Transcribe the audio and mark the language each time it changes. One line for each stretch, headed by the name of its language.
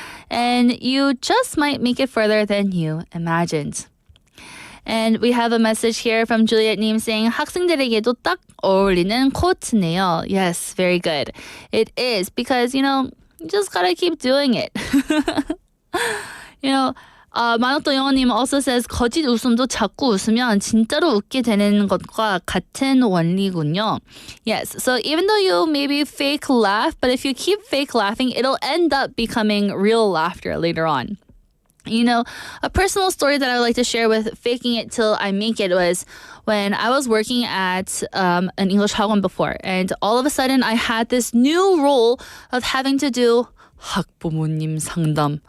English: And you just might make it further than you imagined. And we have a message here from Juliet Nim saying,
Korean: 학생들에게도 딱 어울리는 quote네요.
English: Yes, very good. It is because, you just gotta keep doing it.
Korean: 만옥도 영어님
English: also says,
Korean: 거짓 웃음도 자꾸 웃으면 진짜로 웃게 되는 것과 같은 원리군요.
English: Yes, so even though you maybe fake laugh, but if you keep fake laughing, it'll end up becoming real laughter later on. A personal story that I would like to share with faking it till I make it was when I was working at an English 학원 before, and all of a sudden I had this new role of having to do
Korean: 학부모님 상담.